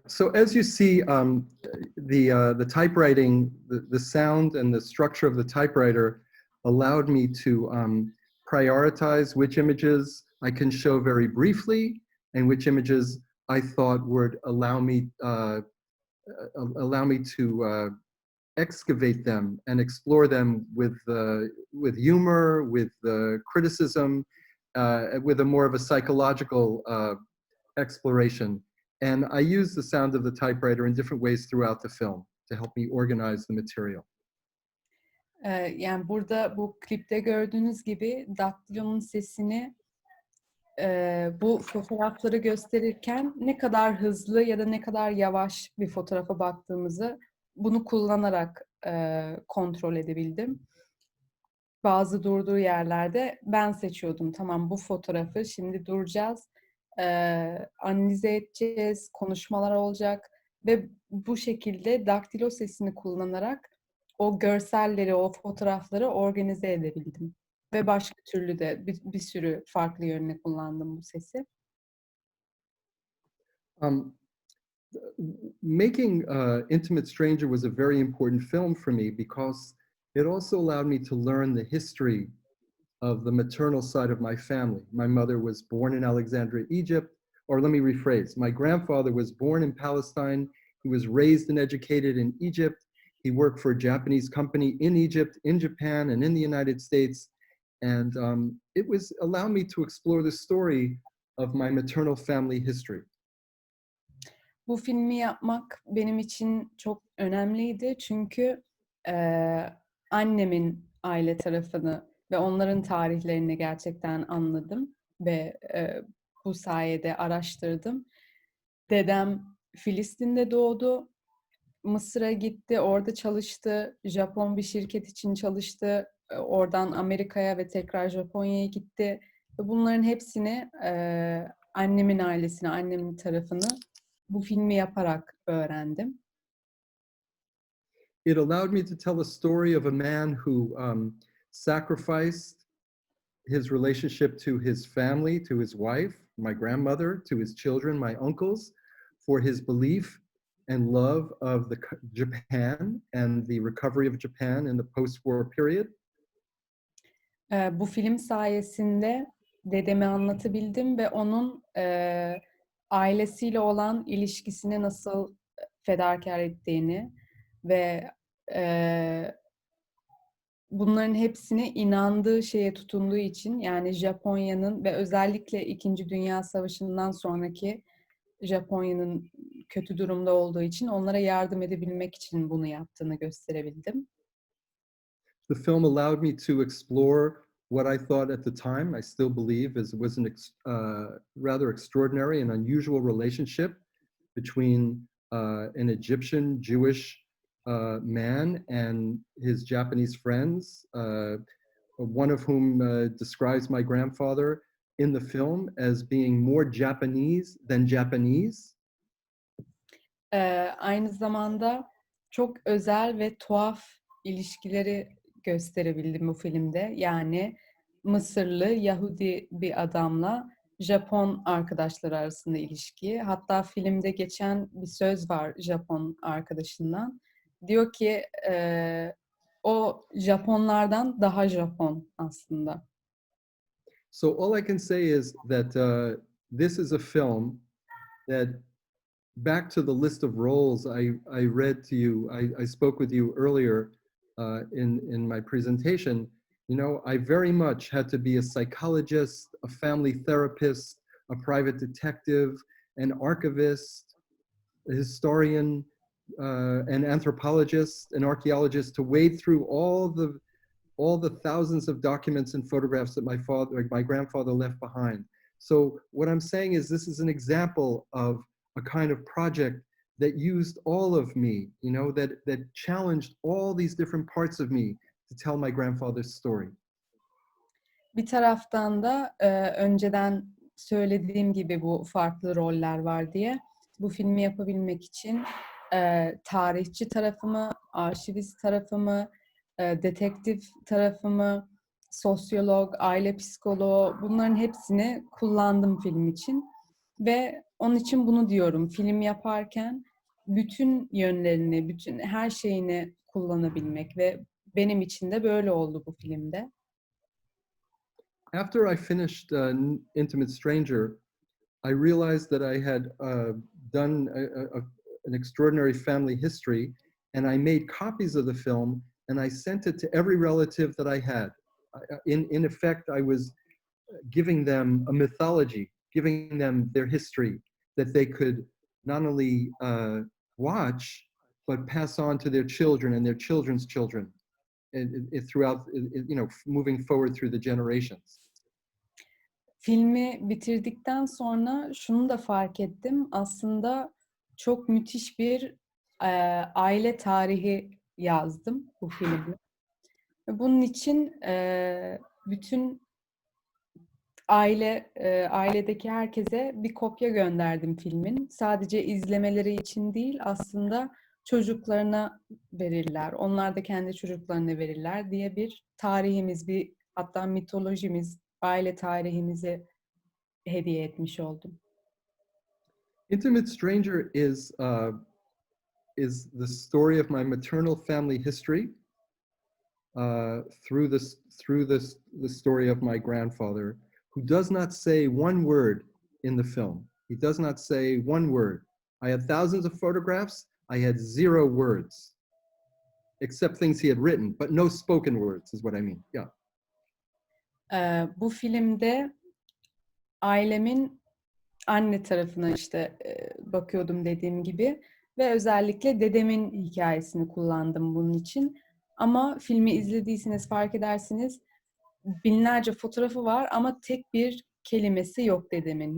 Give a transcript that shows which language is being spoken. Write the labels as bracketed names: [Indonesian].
[English] So as you see, the typewriting, the sound and the structure of the typewriter allowed me to prioritize which images I can show very briefly and which images I thought would allow me to excavate them and explore them with humor, with criticism, with a more of a psychological exploration. And I use the sound of the typewriter in different ways throughout the film to help me organize the material. [Turkish] Yani burada bu klipte gördüğünüz gibi daktilonun sesini bu fotoğrafları gösterirken ne kadar hızlı ya da ne kadar yavaş bir fotoğrafa baktığımızı bunu kullanarak kontrol edebildim. Bazı durduğu yerlerde ben seçiyordum. Tamam, bu fotoğrafı şimdi duracağız, analize edeceğiz, konuşmalar olacak ve bu şekilde daktilo sesini kullanarak o görselleri, o fotoğrafları organize edebildim. Ve başka türlü de bir sürü farklı yönüne kullandım bu sesi. [English] Making Intimate Stranger was a very important film for me because it also allowed me to learn the history of the maternal side of my family. My mother was born in Alexandria, Egypt, or let me rephrase, my grandfather was born in Palestine. He was raised and educated in Egypt. He worked for a Japanese company in Egypt, in Japan, and in the United States. And it was allowed me to explore the story of my maternal family history. [Turkish] Bu filmi yapmak benim için çok önemliydi çünkü annemin aile tarafını ve onların tarihlerini gerçekten anladım ve bu sayede araştırdım. Dedem Filistin'de doğdu, Mısır'a gitti, orada çalıştı, Japon bir şirket için çalıştı, oradan Amerika'ya ve tekrar Japonya'ya gitti. Ve bunların hepsini annemin ailesini, annemin tarafını bu filmi yaparak öğrendim. [English] It allowed me to tell a story of a man who sacrificed his relationship to his family, to his wife, my grandmother, to his children, my uncles, for his belief and love of Japan and the recovery of Japan in the post-war period. [Turkish] Bu film sayesinde dedemi anlatabildim ve onun ailesiyle olan ilişkisini nasıl fedakar ettiğini ve bunların hepsini inandığı şeye tutunduğu için, yani Japonya'nın ve özellikle İkinci Dünya Savaşı'ndan sonraki Japonya'nın kötü durumda olduğu için onlara yardım edebilmek için bunu yaptığını gösterebildim. [English] The film allowed me to explore what I thought at the time, I still believe, was a rather extraordinary and unusual relationship between an Egyptian Jewish man and his Japanese friends, one of whom describes my grandfather in the film as being more Japanese than Japanese. [Turkish] Aynı zamanda çok özel ve tuhaf ilişkileri gösterebildim bu filmde. Yani Mısırlı, Yahudi bir adamla Japon arkadaşları arasında ilişki. Hatta filmde geçen bir söz var Japon arkadaşından. Diyor ki o Japonlardan daha Japon aslında. [English] So all I can say is that this is a film that back to the list of roles I read to you, I spoke with you earlier in my presentation. You know, I very much had to be a psychologist, a family therapist, a private detective, an archivist, a historian, an anthropologist, an archaeologist, to wade through all the thousands of documents and photographs that my grandfather left behind. So what I'm saying is this is an example of a kind of project that used all of me, you know, that challenged all these different parts of me to tell my grandfather's story. [Turkish] Bir taraftan da önceden söylediğim gibi bu farklı roller var diye bu filmi yapabilmek için tarihçi tarafımı, arşivist tarafımı, detektif tarafımı, sosyolog, aile psikoloğu bunların hepsini kullandım film için. Ve onun için bunu diyorum, film yaparken bütün yönlerini, bütün her şeyini kullanabilmek ve benim için de böyle oldu bu filmde. [English] After I finished Intimate Stranger, I realized that I had done an extraordinary family history, and I made copies of the film, and I sent it to every relative that I had. In effect, I was giving them a mythology, giving them their history that they could not only watch, but pass on to their children and their children's children throughout, you know, moving forward through the generations. [Turkish] Filmi bitirdikten sonra şunu da fark ettim. Aslında çok müthiş bir aile tarihi yazdım bu filmde. Bunun için bütün ailedeki herkese bir kopya gönderdim filmin. Sadece izlemeleri için değil, aslında çocuklarına verirler. Onlar da kendi çocuklarına verirler diye bir tarihimiz, hatta mitolojimiz, aile tarihimizi hediye etmiş oldum. [English] Intimate Stranger is the story of my maternal family history through the story of my grandfather, who does not say one word in the film. He does not say one word. I had thousands of photographs. I had 0 words, except things he had written, but no spoken words is what I mean. Yeah. [Turkish] Bu filmde ailemin anne tarafına işte bakıyordum dediğim gibi ve özellikle dedemin hikayesini kullandım bunun için. Ama filmi izlediyseniz fark edersiniz, binlerce fotoğrafı var ama tek bir kelimesi yok dedemin.